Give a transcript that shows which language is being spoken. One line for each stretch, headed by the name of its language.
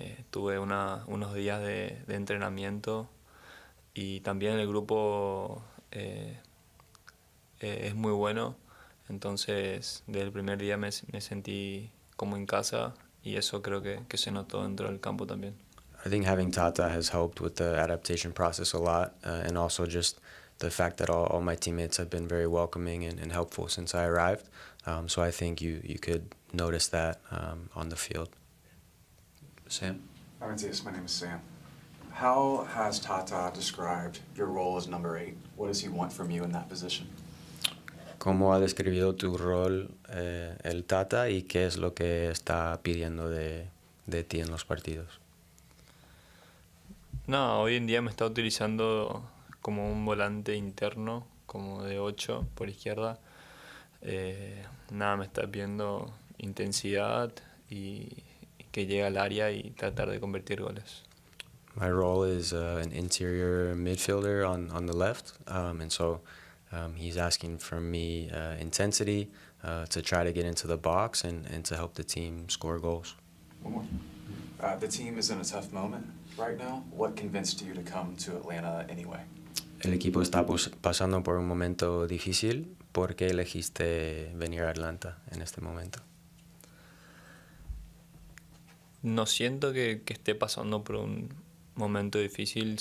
Spanish: Tuve unos días de entrenamiento y también el grupo es muy bueno, entonces desde el primer día me sentí como en casa y eso creo que se notó dentro del campo también.
English: I think having Tata has helped with the adaptation process a lot, and also just the fact that all my teammates have been very welcoming and helpful since I arrived. So I think you could notice that on the field. Sam? Hi, Matías. My name is Sam. How has Tata described your role as number 8? What does he want from you in that position?
Spanish: ¿Cómo ha descrito tu rol el Tata y qué es lo que está pidiendo de ti en los partidos? No, hoy en día me está utilizando como un volante interno, como de 8 por izquierda. Me está pidiendo intensidad y que llegue al área y tratar de convertir goles.
English: My role is an interior midfielder on the left, and so he's asking from me intensity to try to get into the box and to help the team score goals. One more. The team is in a tough moment right now. What convinced you to come to Atlanta anyway?
Spanish: El equipo está pasando por un momento difícil. ¿Por qué elegiste venir a Atlanta en este momento? No siento que esté pasando por un momento difícil.